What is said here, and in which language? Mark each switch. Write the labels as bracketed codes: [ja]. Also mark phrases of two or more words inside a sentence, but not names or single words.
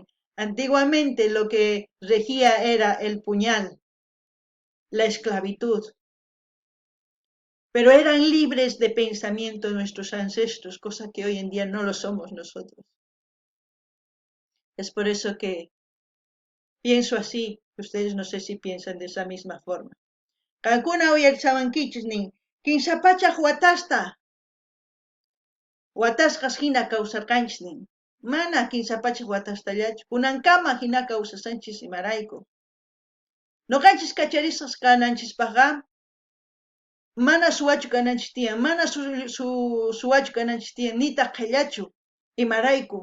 [es] Antiguamente lo que regía era el puñal, la esclavitud. Pero eran libres de pensamiento nuestros ancestros, cosa que hoy en día no lo somos nosotros. Es por eso que pienso así, ustedes no sé si piensan de esa misma forma. [qu] Qankuna uyarisawankichis nin, kinsapachaq watasqas hina kawsarqanchis nin. Mana kinsapachaq watastallachu, kunankama hina kawsasanchis imarayku. Noqanchis kacharisqas kananchispaqqa mana suwachu kananchis tiyan, mana suwachu kananchis tiyan, nitaq qillachu imarayku.